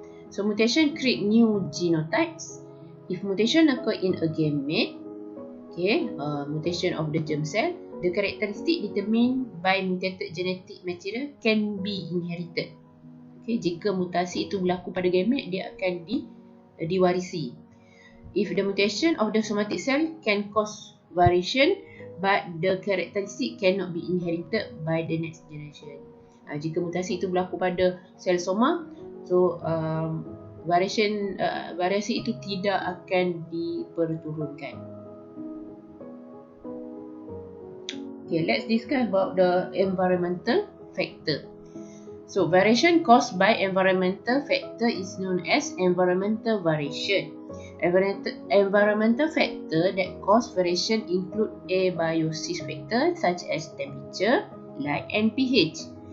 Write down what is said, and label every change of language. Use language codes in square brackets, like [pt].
[en] So mutation create new genotypes. If mutation occur in a gamete, okay, mutation of the germ cell, the characteristic determined by mutated genetic material can be inherited. [ms] Okay, jika mutasi itu berlaku pada gamete, dia akan diwarisi. [en] If the mutation of the somatic cell can cause variation, but the characteristic cannot be inherited by the next generation. [ms] Jika mutasi itu berlaku pada sel soma, so variasi itu tidak akan diperturunkan. [en] Okay, let's discuss about the environmental factor. So variation caused by environmental factor is known as environmental variation. Environmental factor that cause variation include abiosis factor such as temperature, light and pH.